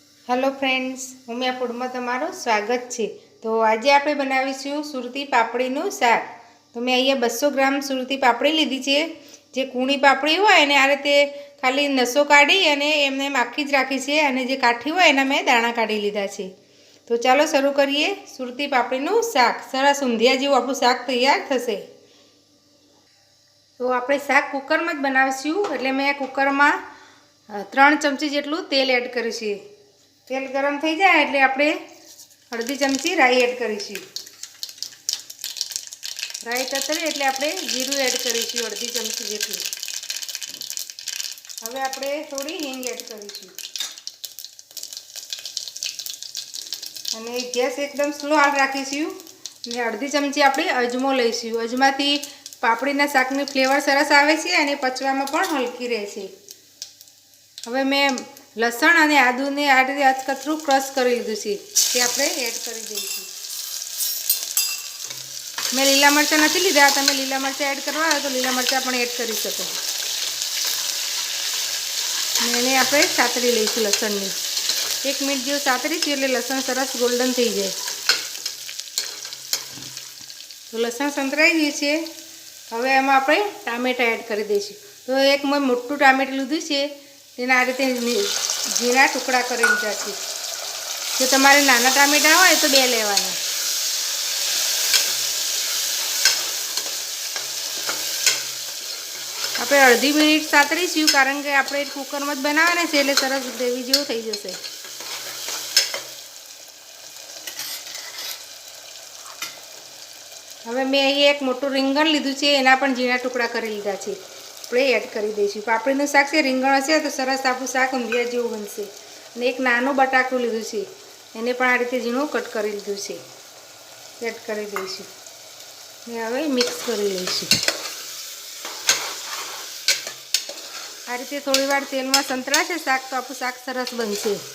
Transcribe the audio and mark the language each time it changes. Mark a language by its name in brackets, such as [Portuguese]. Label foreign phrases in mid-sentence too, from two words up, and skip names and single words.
[English] Hello friends, [Hindi] उमिया फूड में तमारू स्वागत है। [Gujarati] તો આજ આપ બનાવીશું સુરતી પાપડીનું શાક। તો મૈં અહીંયા 200 ગ્રામ સુરતી પાપડી લીધી હૈ। જે કૂણી પાપડી હોય ને આ રીતે ખાલી નસો કાઢી અને એમને આખી જ રાખી હૈ અને જે કાઠી હોય એના મૈં દાણા કાઢી લીધા હૈ। તો ચલો શરૂ કરિએ સુરતી પાપડીનું શાક। સરસ ઊંધિયા જેવું આપણું શાક તૈયાર થશે। तो આપણે શાક કુકરમાં જ બનાવીશું એટલે મેં કુકરમાં 3 ચમચી જેટલું તેલ એડ કરીશું। તેલ ગરમ થી જાએ એટલે આપણે અર્ધી ચમચી રાઈ એડ કરીશું। રાઈ તતરે એટલે આપણે જીરું એડ કરીશું અર્ધી ચમચી જેટલું। હવે આપણે થોડી હીંગ એડ કરીશું અને ગૈસ એકદમ સ્લો હાલ રાખીશું અને અર્ધી ચમચી આપણે અજમો લઈશું। અજમાથી પાપડીના શાકની ફ્લેવર સરસ આવે છે અને પચવામાં પણ હલકી રહેશે। હવે મૈં લસણ ઔર આદુ ને આ રીતે અચકતરું ક્રશ કર લીધું છે તે આપણે એડ કરી દઈશું। મૈં લીલા મરચા નહીં લીધા, તમે લીલા મરચા એડ કરવા હો તો લીલા મરચા પણ એડ કરી શકો। એને આપણે સાતરી લઈશું લસણની। 1 મિનિટ જેવું સાતરીશું એટલે લસણ સરસ ગોલ્ડન થઈ જાય। તો લસણ સંતરાઈ ગયું છે। હવે એમાં આપણે ટામેટા એડ કરી દઈશું। તો એક મૈં મોટું ટામેટું લીધું છે તેના આ રીતે ઝીણા ટુકડા કર લીધા છે। જો તમારે નાના ટામેટા હોય તો 2 લેવાના। આપણે અર્ધી મિનિટ સાતરીશું કારણ કે આપણે કુકર મેં જ બનાવવાના છે એટલે સરસ ગ્રેવી જેવું થઈ જશે। હવે મૈં અહીં એક મોટું રીંગણ લીધું છે એના પણ ઝીણા ટુકડા કરી લીધા છે। આપણે એડ કરી દઈશું। પાપડીનું શાક છે રીંગણ હશે તો સરસ આપણું શાક ઊંધિયા જેવું બનશે। અને એક નાનું બટાકું લીધું છે એને પણ આ રીતે ઝીણું કટ કરી લીધું છે, એડ કરી દઈશું ને હવે મિક્સ કરી લઈશું। આ રીતે થોડીવાર તેલમાં સંતળાશે શાક તો આપણું શાક સરસ બનશે।